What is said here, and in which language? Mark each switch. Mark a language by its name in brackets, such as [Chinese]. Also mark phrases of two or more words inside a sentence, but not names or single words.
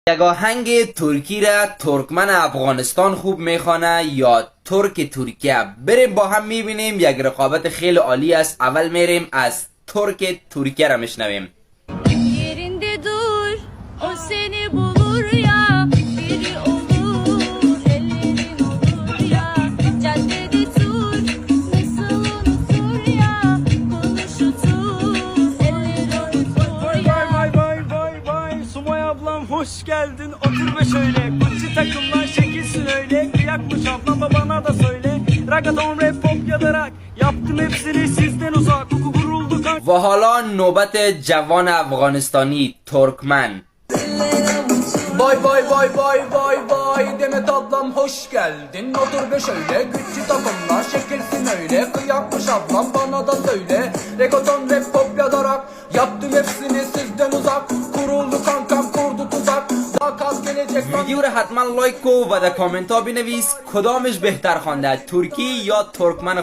[Persian] یک آهنگ ترکی را ترکمن افغانستان خوب میخوانه یا ترک ترکیه؟ بریم با هم میبینیم. یک رقابت خیلی عالی است. اول میریم از ترک ترکیه را میشنویم. [Turkish] Yerinde dur, o seni bulur ya, biri olur, ellerin olur ya, caddede tur, nasıl unutur ya, konuşutur, elleri unutur ya. Vay Sumay ablam hoş geldin, otur ve şöyle Gucci takımlar şekilsin öyle, kıyakmış ablam babana da söyle. Ragaton rap pop ya da rock, yaptım hepsini sizden uzak. Kuruldu kan. [Persian] و حالا نوبت جوان افغانستانی ترکمن. [Turkish] Vay Demet ablam hoş geldin, otur be şöyle Güçlü takımlar şekilsin öyle, kıyakmış ablam bana da söyle. Reggaeton rap pop ya da rock, yaptım hepsini sizden uzak. Kuruldu kankam kurdu tuzak, daha kaz gelecek. [Persian] ویدیو رو حتما لایک کو و در کامنت ها بنویس کدامش بهتر خوانده، ترکی یا ترکمن